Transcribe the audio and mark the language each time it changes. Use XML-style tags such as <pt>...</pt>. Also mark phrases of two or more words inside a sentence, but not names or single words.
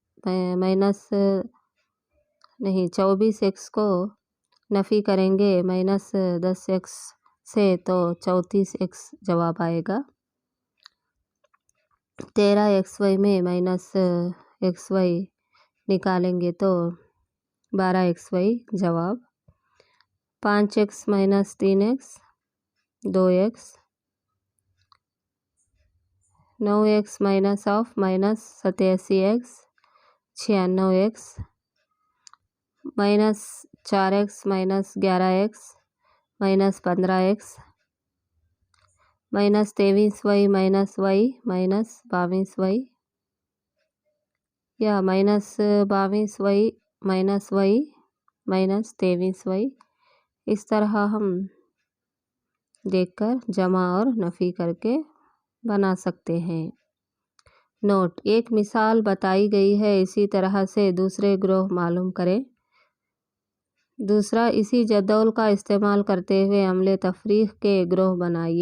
<ur>24x کو نفی کریں گے -10x سے تو 34x جواب آئے گا۔ 13xy میں -xy نکالیں گے تو 12xy جواب۔ 5x - 3x 2x، 9x - -87x 96x، -4x - 11x -15x، -23y - y -22y، یا -22y - y -23y۔ اس طرح ہم دیکھ کر جمع اور نفی کر کے بنا سکتے ہیں۔ نوٹ: ایک مثال بتائی گئی ہے، اسی طرح سے دوسرے گروہ معلوم کریں۔ دوسرا، اسی جدول کا استعمال کرتے ہوئے عمل تفریق کے گروہ بنائیے۔</ur>